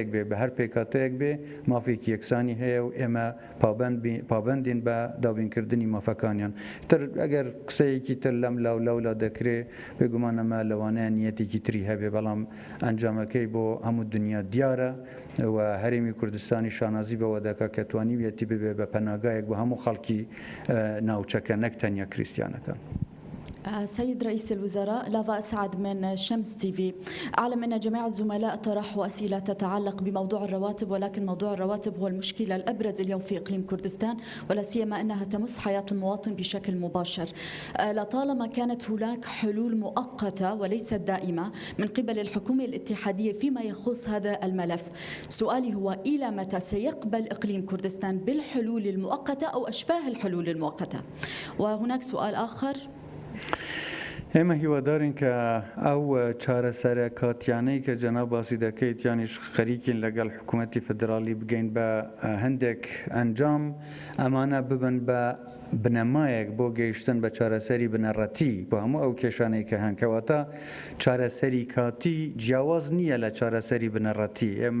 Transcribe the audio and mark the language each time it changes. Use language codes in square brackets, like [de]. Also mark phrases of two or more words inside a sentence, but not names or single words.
[ckb] بێ بە هەر پێکاتەیەک بێ مافێکی یەکسانی هەیە و ئێمە پابندین بە دابینکردنی مافەکانیان تر ئەگەر قسەیەکی تر لەم لاولەولا دەکرێ بێگومانەمە لەوانەیە نیەتێکی تری هەبێ بەڵام ئەنجامەکەی بۆ هەموو دنیا دیارە و هەرێمی کوردستانی شانازی بەوە دەکات کە توانیویەتی ببێ بە پەناگایەک بۆ هەموو خەڵکی ناوچەکە نەک تەنیا کریسیانەکان. [ar] سيد رئيس الوزراء، لافا أسعد من شمس تي في. أعلم أن جميع الزملاء طرحوا أسئلة تتعلق بموضوع الرواتب، ولكن موضوع الرواتب هو المشكلة الأبرز اليوم في إقليم كردستان، ولا سيما أنها تمس حياة المواطن بشكل مباشر. لطالما كانت هناك حلول مؤقتة وليست دائمة من قبل الحكومة الاتحادية فيما يخص هذا الملف. سؤالي هو إلى متى سيقبل إقليم كردستان بالحلول المؤقتة أو أشباه الحلول المؤقتة؟ وهناك سؤال آخر. [ckb] ئێمە هیوادارین کە ئەو چارەسەرکاتیانەی کە جەناب باسی دەکەیت یانیش خەریکین لەگەڵ حکوومەتی فدرالی بگەین بە هەندێک ئەنجام ئەمانە ببن بە بنەمایەک بۆ گەیشتن بە چارەسەری بنەڕەتی بۆ هەموو ئەو کێشانەی کە هەنکەواتە چارەسەری کاتی جیاواز نییە لە چارەسەری بنەڕەتی ئێمە